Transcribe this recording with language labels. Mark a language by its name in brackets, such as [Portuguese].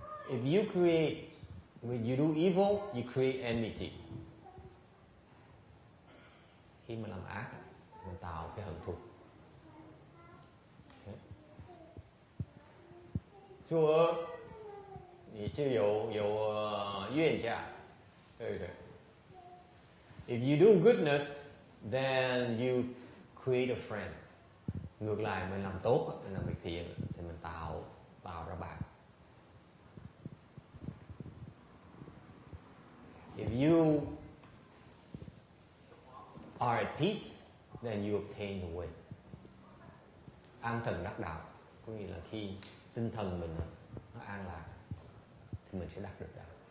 [English] If you create, when you do evil, you create enmity. [Vietnamese] Khi mà làm ác, mình tạo cái hận thù. [Chinese] 作恶，你就有怨家，对不对 ？ [English] If you do goodness, then you create a friend. [Vietnamese] Ngược lại, mình làm tốt, mình làm việc thiện, thì mình tạo ra bạn. [English] If you are at peace, then you obtain the way. [Vietnamese] An thần đắc đạo, có nghĩa là khi tinh thần mình nó an lạc thì mình sẽ đạt được đạo.